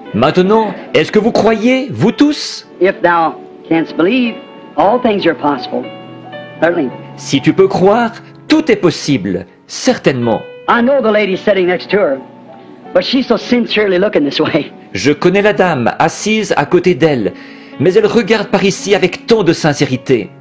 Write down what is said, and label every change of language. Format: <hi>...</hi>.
<fr>Maintenant, est-ce que vous croyez, vous tous?</fr> <en>If thou canst believe, all things are possible. Certainly.</en> <fr>Si tu peux croire, tout est possible, certainement.</fr> <en>I know the lady sitting next to her, but she's so sincerely looking this way.</en> <fr>Je connais la dame assise à côté d'elle, mais elle regarde par ici avec tant de sincérité.</fr>